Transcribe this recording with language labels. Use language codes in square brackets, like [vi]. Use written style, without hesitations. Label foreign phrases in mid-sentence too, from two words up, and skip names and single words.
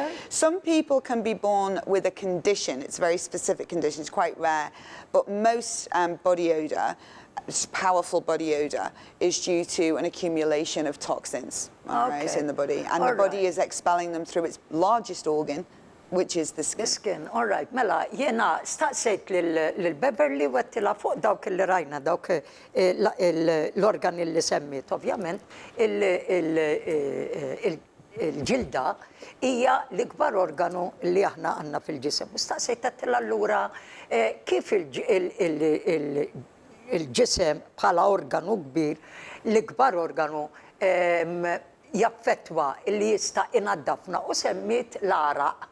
[en] Some people can be born with a condition. It's a very specific condition. It's quite rare. But most body odor, powerful body odor, is due to an accumulation of toxins right, in the body. And the body is expelling them through its largest organ, which is the skin. The skin, all right. [mt] Mela, jena staqsejt lil-Beverly wettila fuq dawk li rajna, dawk l-organi li semmit, ovvjament, il-ġilda hija l-ikbar organu li aħna għandna fil-ġisem. Staqsejt għattila allura kif il-ġisem bħala organu kbir, l-ikbar organu jaffettwa li jista' inaddafna u semmit l-araq.